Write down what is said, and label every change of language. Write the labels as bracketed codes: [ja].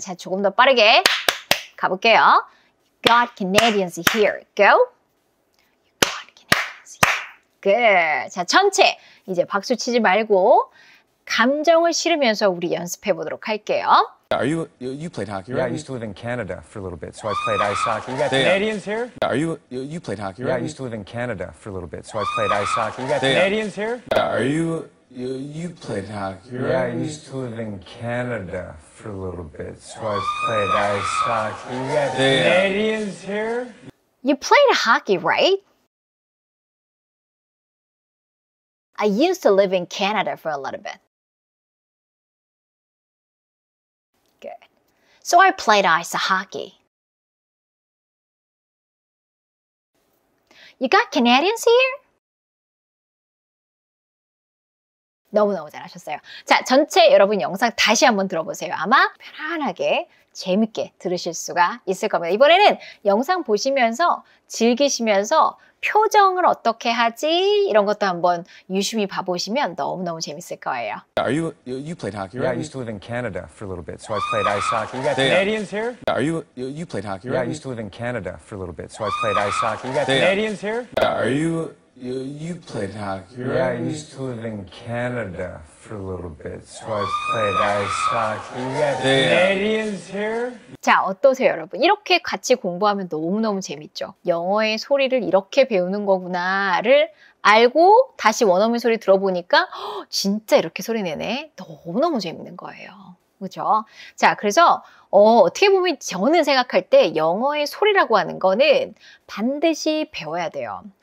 [ko] 자, 조금 더 빠르게 가볼게요. [en] You got Canadians here. Go. Good. [ko] 자, 전체. 이제 박수 치지 말고 감정을 실으면서 우리 연습해 보도록 할게요. [en] Are you played hockey, Yeah, I right? used to live in Canada for a little bit, so I played ice hockey. You got Canadians here? Are you played hockey, Yeah, I right? used to live in Canada for a little bit, so I played ice hockey. You got They- Canadians here? Are you played hockey, Yeah, I right? used to live in Canada for a little bit, so I played ice hockey. You got They- Canadians here? You played hockey, right? I used to live in Canada for a little bit. Good. So I played ice hockey. You got Canadians here? [ko] 너무너무 잘하셨어요. 자, 전체 여러분 영상 다시 한번 들어보세요. 아마 편안하게 재밌게 들으실 수가 있을 겁니다. 이번에는 영상 보시면서 즐기시면서 표정을 어떻게 하지? 이런 것도 한번 유심히 봐보시면 너무너무 재밌을 거예요. [en] Are you played hockey, Yeah, I right? used to live in Canada for a little bit, so I played ice hockey. You got They- Canadians here? Are you played hockey, Yeah, I right? used to live in Canada for a little bit, so I played ice hockey. You got They- Canadians here? Are you played hockey, Yeah, I right? used to live in Canada for a little bit, so I played ice hockey. You got They- Canadians here? [ko] 자, 어떠세요, 여러분? 이렇게 같이 공부하면 너무너무 재밌죠? 영어의 소리를 이렇게 배우는 거구나를 알고 다시 원어민 소리 들어보니까 허, 진짜 이렇게 소리 내네. 너무너무 재밌는 거예요. 그죠? 자, 그래서 어떻게 보면 저는 생각할 때 영어의 소리라고 하는 거는 반드시 배워야 돼요.